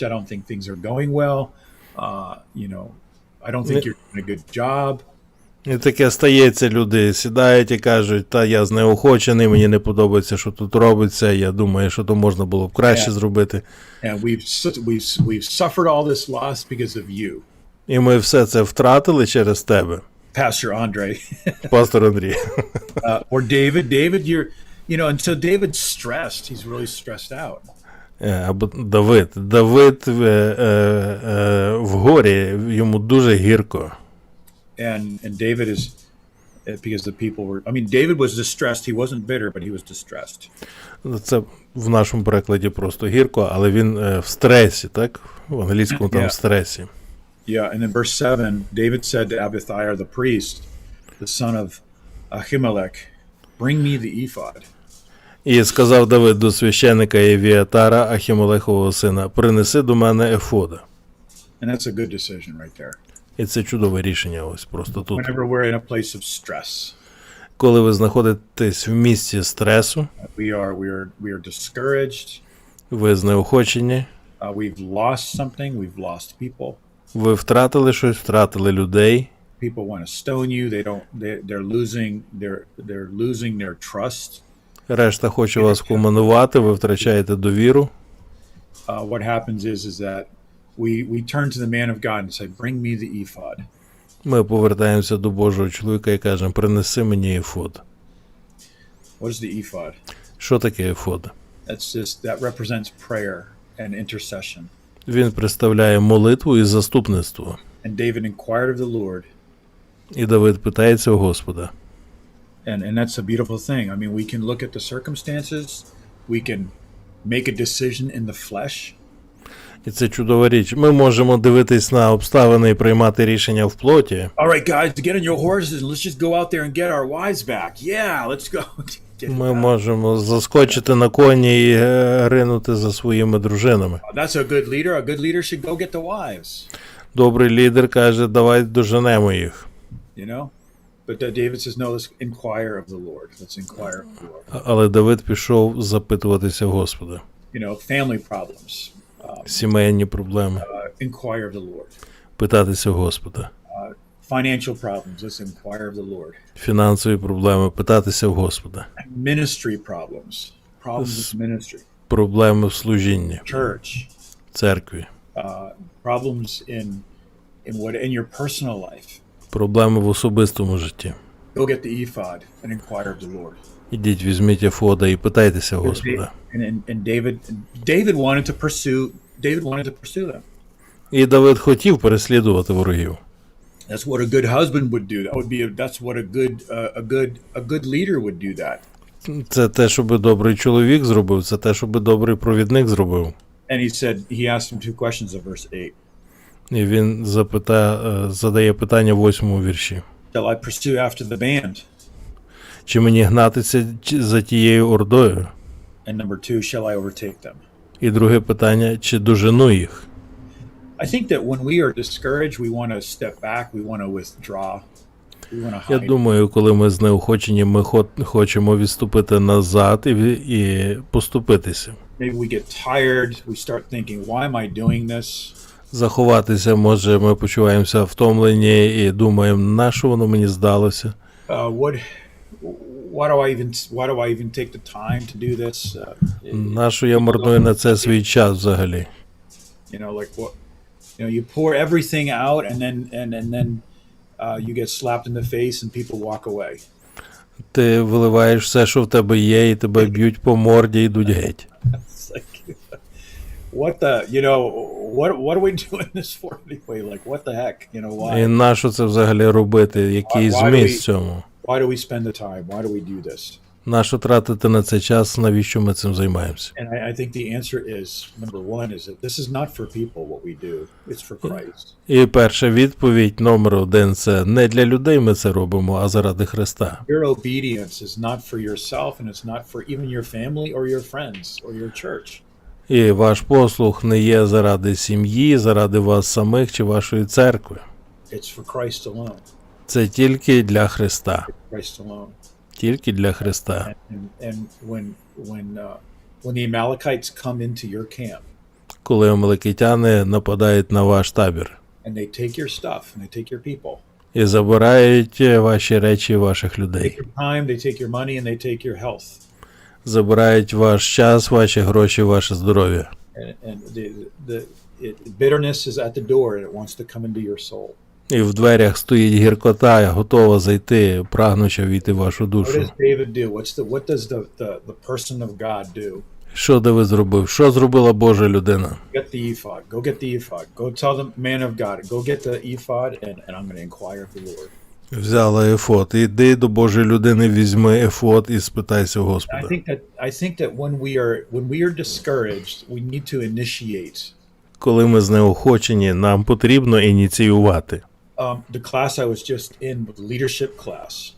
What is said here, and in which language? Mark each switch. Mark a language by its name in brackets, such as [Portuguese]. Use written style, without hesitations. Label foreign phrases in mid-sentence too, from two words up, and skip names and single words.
[English] I don't think things are going well. I don't think you're doing a good job. [Ukrainian] І таке стається, люди сідають і кажуть, та я знеохочений, мені не подобається, що тут робиться, я думаю, що то можна було б краще зробити. [English] And we've suffered all this loss because of you. [Ukrainian] І ми все це втратили через тебе. [English] Pastor Andre. [Ukrainian] Пастор Андрій. [English] Or David, until David's stressed, he's really stressed out. [Ukrainian] Або Давид в горі, йому дуже гірко. [English] And David is, because the people were, David was distressed. He wasn't bitter, but he was distressed. [Ukrainian] Це в нашому перекладі просто гірко, але він в стресі, так? В англійському там в стресі. [English] Yeah, and in verse 7, David said to Abithiar the priest, the son of Ahimelech, bring me the ephod. [Ukrainian] І сказав Давид до священика Євіатара, Ахімелехового сина, принеси до мене ефода. [English] And that's a good decision right there. [Ukrainian] І це чудове рішення ось просто тут. [English] Whenever we're in a place of stress, [Ukrainian] Коли ви знаходитесь в місці стресу, [English] we are discouraged, [Ukrainian] ви знеохочені, [English] we've lost something, we've lost people. [Ukrainian] ви втратили щось, втратили людей, [English] People want to stone you. They're losing their trust. [Ukrainian] решта хоче вас вкоманувати, ви втрачаєте довіру. [English] What happens is that we turn to the man of God and say, "Bring me the ephod." [Ukrainian] Ми повертаємося до Божого чоловіка і кажемо, принеси мені ефод. [English] What is the ephod? [Ukrainian] Що таке ефод? [English] That represents prayer and intercession. [Ukrainian] Він представляє молитву і заступництво. [English] And David inquired of the Lord. [Ukrainian] І Давид питається у Господа. [English] And that's a beautiful thing. I mean, we can look at the circumstances. We can make a decision in the flesh. [Ukrainian] І це чудова річ. Ми можемо дивитись на обставини і приймати рішення в плоті. [English] All right, guys, get on your horses and let's just go out there and get our wives back. Yeah, let's go. [Ukrainian] Ми можемо заскочити на коні і ринути за своїми дружинами. [English] That's a good leader. A good leader should go get the wives. [Ukrainian] Добрий лідер каже, давай доженемо їх. [English] You know? But David says, no, let's inquire of the Lord. Let's inquire of the Lord. [Ukrainian] Але Давид пішов запитуватися Господа. [English] You know, family problems. [Ukrainian] Сімейні проблеми. [English] Inquire of the Lord. [Ukrainian] Питатися Господа. [English] Financial problems. Let's inquire of the Lord. [Ukrainian] Фінансові проблеми. Питатися Господа. [English] Ministry problems. Problems with ministry. [Ukrainian] Проблеми в служінні. [English] Church. [Ukrainian] Церкві. [English] Problems in your personal life. [Ukrainian] Проблеми в особистому житті. [English] Go get the ephod and inquire of the Lord. [Ukrainian] Ідіть, візьміть ефода і питайтеся Господа. [English] And David wanted to pursue them. [Ukrainian] І Давид хотів переслідувати ворогів. [English] That's what a good husband would do. That's what a good leader would do that. [Ukrainian] Це те, що би добрий чоловік зробив, це те, що би добрий провідник зробив. [English] And he asked him two questions of verse 8. [Ukrainian] І він задає питання в 8-му вірші. [English] Shall I pursue after the band? [Ukrainian] Чи мені гнатися за тією ордою? [English] And number 2, shall I overtake them? [Ukrainian] І друге питання, чи дожену їх? [English] I think that when we are discouraged, we want to step back, we want to withdraw. We want to hide. [Ukrainian] Я думаю, коли ми знеохочені, ми хочемо відступити назад і поступитися. [English] Maybe we get tired, we start thinking, why am I doing this? [Ukrainian] Заховатися, може, ми почуваємося втомлені і думаємо, на що воно мені здалося? [English] Why do I even take the time to do this? [Ukrainian] На що я марную на це свій час взагалі? [English] You know, like what? You know, you pour everything out, and then you get slapped in the face, and people walk away. [Ukrainian] Ти виливаєш все, що в тебе є, і тебе б'ють по морді, і йдуть геть. [English] It's like, what are we doing this for anyway? Like, what the heck? You know, why? [Ukrainian] І на що це взагалі робити? Який зміст в цьому? [English] Why do we spend the time? Why do we do this? [Ukrainian] На що тратити на це час? Навіщо ми цим займаємося? [English] And I think the answer is, number 1, is that this is not for people what we do. It's for Christ. [Ukrainian] І перша відповідь, номер 1, це не для людей ми це робимо, а заради Христа. [English] Your obedience is not for yourself, and it's not for even your family or your friends or your church. [Ukrainian] І ваш послуг не є заради сім'ї, заради вас самих чи вашої церкви. [English] It's for Christ alone. [Ukrainian] Це тільки для Христа. [English] Christ alone. [Ukrainian] Тільки для Христа. [English] And when the Amalekites come into your camp, [Ukrainian] Коли амалекитяни нападають на ваш табір [English] and they take your stuff, and they take your people, [Ukrainian] і забирають ваші речі, ваших людей. [English] take your time, they take your money, and they take your health. [Ukrainian] Забирають ваш час, ваші гроші, ваше здоров'я. [English] And bitterness is at the door, and it wants to come into your soul. [Ukrainian] І в дверях стоїть гіркота, готова зайти, прагнуча війти в вашу [English] What [Ukrainian] душу. [English] does David do? What does the person of God do? [Ukrainian] Що Давид зробив? Що зробила Божа людина? [English] Get the ephod. Go get the ephod. Go tell the man of God. Go get the ephod, and I'm going to inquire of the Lord. [Ukrainian] Взяла ефод. Іди до Божої людини, візьми ефод і спитайся у Господа. [English] I think that when we are discouraged, we need to initiate. [Ukrainian] Коли ми знеохочені, нам потрібно ініціювати. [English] The class I was just in, the leadership class.